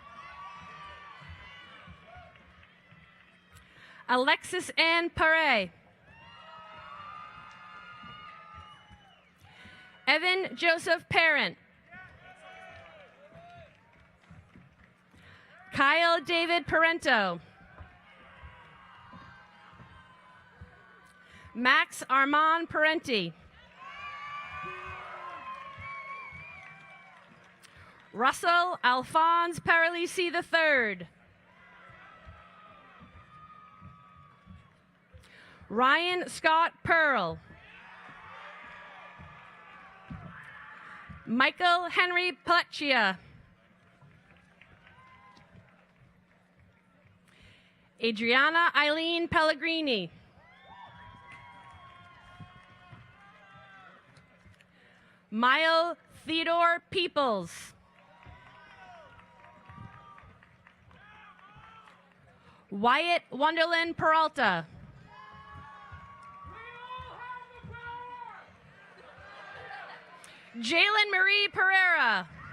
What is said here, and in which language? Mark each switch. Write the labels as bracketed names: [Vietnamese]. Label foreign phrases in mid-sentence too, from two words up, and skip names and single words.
[English] Alexis Ann Pare. Evan Joseph Parent. Kyle David Parento. Max Armand Parenti. Russell Alphonse Paralisi III. Ryan Scott Pearl. Michael Henry Pleccia. Adriana Eileen Pellegrini. Mile Theodore Peoples. Wyatt Wonderland Peralta. Jalen Marie Pereira.